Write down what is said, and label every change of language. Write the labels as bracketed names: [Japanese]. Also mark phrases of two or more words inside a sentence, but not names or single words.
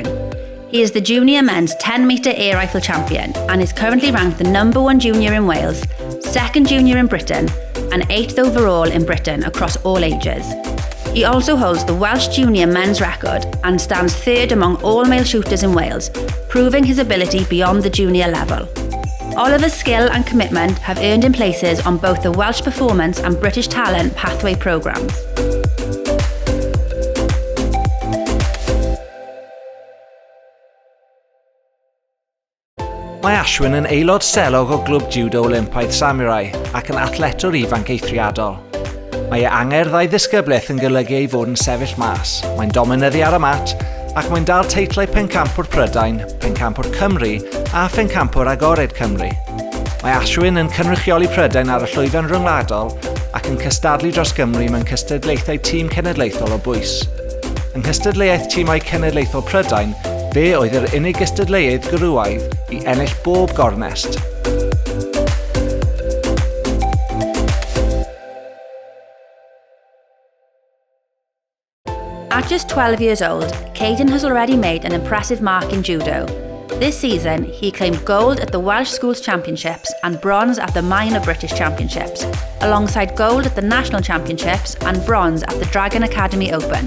[English] He is the junior men's 10-metre air rifle champion and is currently ranked the #1 junior in Wales, 2nd junior in Britain, and 8th overall in Britain across all ages. He also holds the Welsh junior men's record and stands 3rd among all male shooters in Wales, proving his ability beyond the junior level. Oliver's skill and commitment have earned him places on both the Welsh Performance and British Talent Pathway programmes. [Welsh] Mae Ashwin yn aelod selog o glwb judo Olympaidd Samurai ac yn athletwr ifanc eithriadol. Mae ei angerdd a'i ddisgyblaeth yn golygu ei fod yn sefyll mas. Mae'n dominyddu ar y mat ac mae'n dal teitlau pencampwr Prydain, pencampwr Cymru a phencampwr agored Cymru. Mae Ashwin yn cynrychioli Prydain ar y llwyfan ryngwladol ac yn cystadlu dros Gymru mewn cystadlaethau tîm cenedlaethol o bwys. Yng nghystadleuaeth tîmau cenedlaethol Prydain, fe oedd yr unig gystadleuaeth gwrywaidd i ennill bob gornest. [English] At just 12 years old, Caden has already made an impressive mark in judo. This season, he claimed gold at the Welsh Schools Championships and bronze at the Minor British Championships, alongside gold at the National Championships and bronze at the Dragon Academy Open.